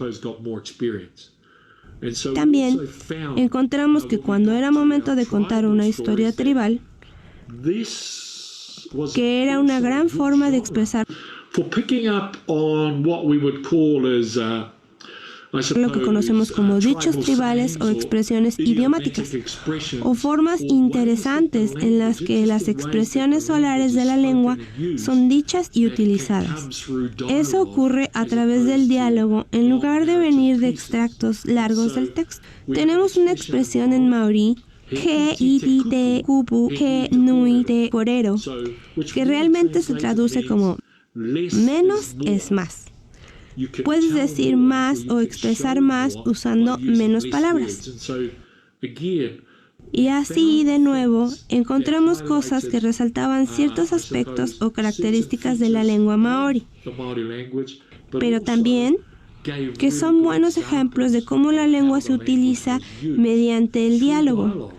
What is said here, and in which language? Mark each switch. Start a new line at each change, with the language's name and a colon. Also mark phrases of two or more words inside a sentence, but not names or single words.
Spanish: También encontramos que cuando era momento de contar una historia tribal, que era una gran forma de expresar lo que conocemos como dichos tribales o expresiones idiomáticas, o formas interesantes en las que las expresiones solares de la lengua son dichas y utilizadas. Eso ocurre a través del diálogo en lugar de venir de extractos largos del texto. Tenemos una expresión en maorí,
Māori: He iti te kupu he nui te korero,
Spanish: que realmente se traduce como menos es más. Puedes decir más o expresar más usando menos palabras. Y así, de nuevo, encontramos cosas que resaltaban ciertos aspectos o características de la lengua maorí, pero también que son buenos ejemplos de cómo la lengua se utiliza mediante el diálogo.